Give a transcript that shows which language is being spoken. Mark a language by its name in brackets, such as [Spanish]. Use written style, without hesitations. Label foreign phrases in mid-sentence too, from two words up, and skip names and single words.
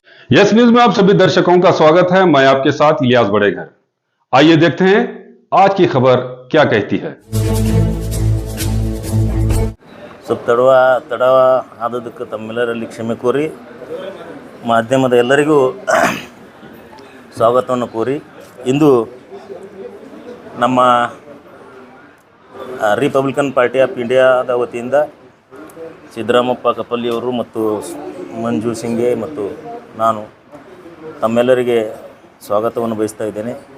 [Hindi] यस न्यूज में आप सभी दर्शकों का स्वागत है। मैं आपके साथ इलियास बड़ेघर। आइए देखते हैं आज की खबर क्या कहती है। [Kannada] ಸ್ವಲ್ಪ ತಡ ಆದದಕ್ಕೆ ತಮ್ಮೆಲ್ಲರಲ್ಲಿ ಕ್ಷಮೆ ಕೋರಿ ಮಾಧ್ಯಮದ ಎಲ್ಲರಿಗೂ ಸ್ವಾಗತವನ್ನು ಕೋರಿ ಇಂದು ನಮ್ಮ ರಿಪಬ್ಲಿಕನ್ ಪಾರ್ಟಿ ಆಫ್ ಇಂಡಿಯಾದ ವತಿಯಿಂದ ಸಿದ್ದರಾಮಪ್ಪ ಕಪ್ಪಲ್ಲಿಯವರು ಮತ್ತು ಮಂಜು ಸಿಂಗೆ ಮತ್ತು ನಾನು ತಮ್ಮೆಲ್ಲರಿಗೆ ಸ್ವಾಗತವನ್ನು ಬಯಸ್ತಾ ಇದ್ದೇನೆ.